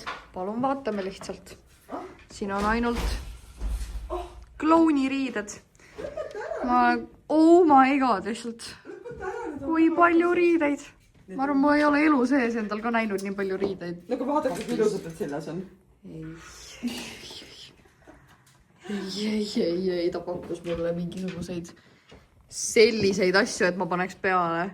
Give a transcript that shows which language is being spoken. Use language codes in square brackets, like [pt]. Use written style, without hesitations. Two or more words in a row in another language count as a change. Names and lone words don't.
[et] Palun vaatame lihtsalt. Siin on ainult klouni riided. [en] Oh my god, [et] lihtsalt. Kui palju riideid. Ma arvan, ma ei ole elu sees endal ka näinud nii palju riideid. Nagu vaadake, kui ilusad need seljas on. Ei, ta pakkus mulle mingisuguseid selliseid asju, et ma paneks peale.